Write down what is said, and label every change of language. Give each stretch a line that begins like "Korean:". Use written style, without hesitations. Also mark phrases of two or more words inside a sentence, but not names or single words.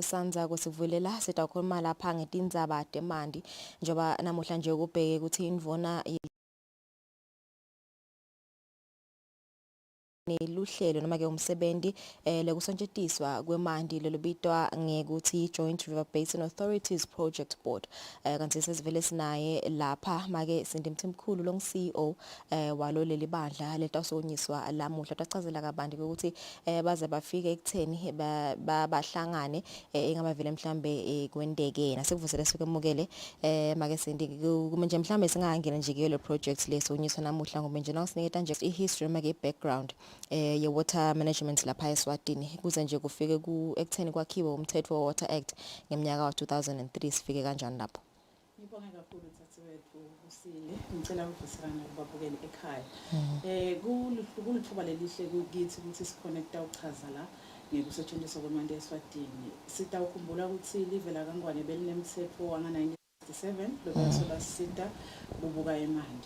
Swati: sanza kusivulela sitakhuluma lapha ngetindzaba temandi njoba namuhla nje ukubheke ukuthi indvuna luhlelo noma ke umsebenzi lekusontshetiswa kwemandi lelobitwa ngekuthi Joint River Basin Authorities Project Board kanti sesivele sinaye lapha make sindimthimkhulu lo CEO walo leli bandla letawusonyiswa lamuhla tachazela kabanti ukuthi baze bafike ekutheni bahlangane engaba vele mhlambe kwendeke yena sekuvusela sikwemukele make sindi nje mhlambe singangena nje kuyo le project lesonyiswa namuhla ngoba nje nawusiniketa nje ihistory make background ye
English: water management
Swati: lapha eSwatini kuze nje kufike ku ekutheni kwakhiwe umthetho wa Water Act ngeminyaka wa 2003 sifike kanjani lapho. Ngibonga kakhulu Thathewethu Kusile ngicela ukuvuselana kubabukeli ekhaya. Kulithuba lelihle kithi ukuthi siconnecta uchaza la ngekusetshenziswa kwemandi eSwatini. Sitawukhumbula ukuthi live la kaNgwane belinemthetho wanga 1967 lokwasola sita bubuka emandi.